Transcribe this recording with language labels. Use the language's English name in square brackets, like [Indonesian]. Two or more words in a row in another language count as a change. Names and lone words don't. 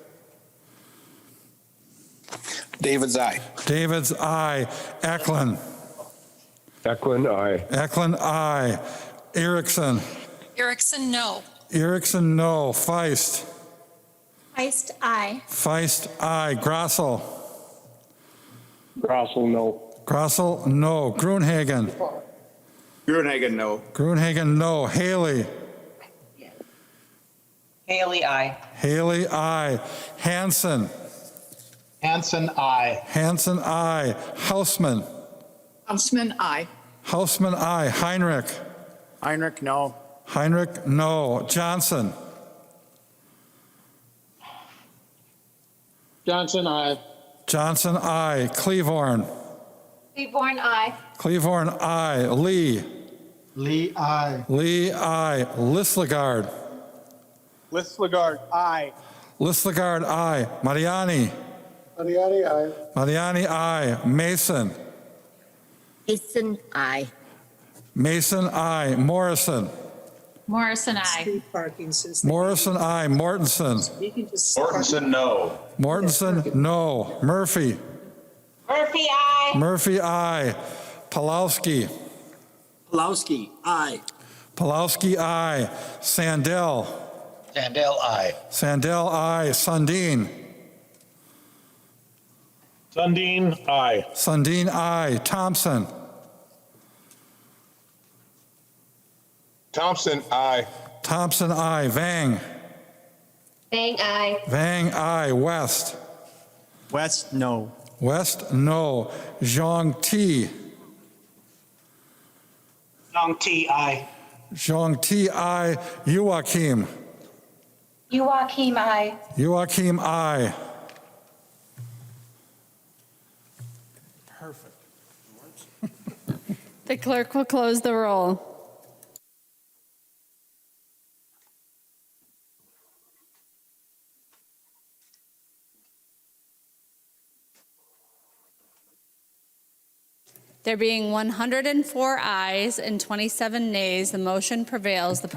[English] David's aye. Davids, aye. Eklund. Eklund, aye. Eklund, aye. Erickson. Erickson, no. Erickson, no. Feist. Heist, aye. Feist, aye. Grossel. Grossel, no. Grossel, no. Gruenhagen. Gruenhagen, no. Gruenhagen, no. Haley. Haley, aye. Haley, aye. Hanson. Hanson, aye. Hanson, aye. Hausman. Houseman, aye. Hausman, aye. Heinrich. Heinrich, no. Heinrich, no. Johnson. Johnson, aye. Johnson, aye. Cleavorn. Seaborn, aye. Cleavorn, aye. Lee. Lee, aye. Lee, aye. Lislegard. Listlegard, aye. Lislegard, aye. Mariani. Mariani, aye. Mariani, aye. Mason. Mason, aye. Mason, aye. Morrison. Morrison, aye. Street parking since. Morrison, aye. Mortensen. Mortensen, no. Mortensen, no. Murphy. Murphy, aye. Murphy, aye. Pulowski. Pulowski, aye. Pulowski, aye. Sandell. Sandell, aye. Sandell, aye. Sundin. Sundin, aye. Sundin, aye. Thompson. Thompson, aye. Thompson, aye. Vang. Bang, aye. Vang, aye. West. West, no. West, no. Zhang Ti. Long T, aye. Zhang Ti, aye. Joachim. Joachim, aye. Joachim, aye. Perfect. The clerk will close the roll. There being 104 ayes and 27 nays, the motion prevails.